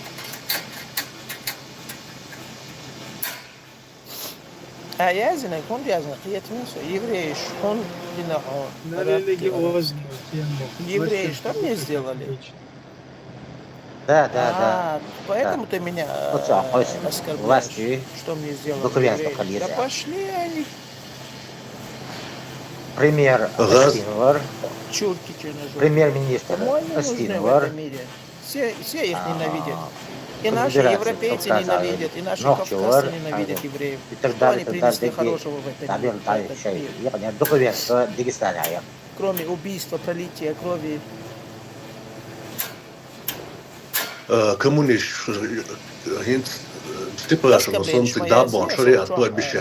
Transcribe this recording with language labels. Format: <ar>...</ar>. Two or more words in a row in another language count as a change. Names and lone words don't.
<ru>Я знаю, евреи, евреи, что мне сделали? Да. Поэтому ты меня оскорбляешь. Власти, что мне сделали? духовенство Да пошли они. Премьер Астинвар, Чурки черножопые. премьер-министр Астинвар. Все их ненавидят. И наши европейцы ненавидят, и наши кавказцы ненавидят евреев. Что они принесли хорошего в этот мир? Духовенство Дагестана. Кроме убийства, пролития крови. Коммунист, типа, что солнце да, бон, шариат, то обещает.</ru>